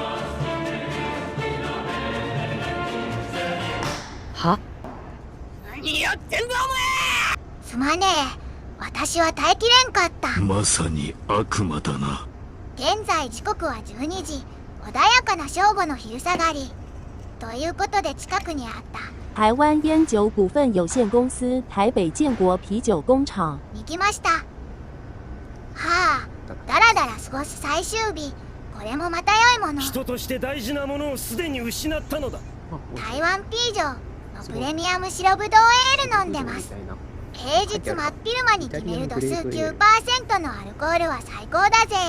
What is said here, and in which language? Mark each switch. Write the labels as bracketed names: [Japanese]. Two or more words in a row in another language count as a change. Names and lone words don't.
[Japanese] は？何やってんだすまねえ、私は耐えきれんかった。まさに悪魔だな。現在時刻は12時、穏やかな正午の昼下がりということで近くにあった [Chinese] 台湾烟酒股份有限公司台北建国啤酒工厂 [Japanese] に来ました。はあ、だらだら過ごす最終日、これもまた良いもの。人として大事なものをすでに失ったのだ。台湾ピージョのプレミアム白ぶどうエール飲んでます。平日真っ昼間に決める度数 9% のアルコールは最高だぜ。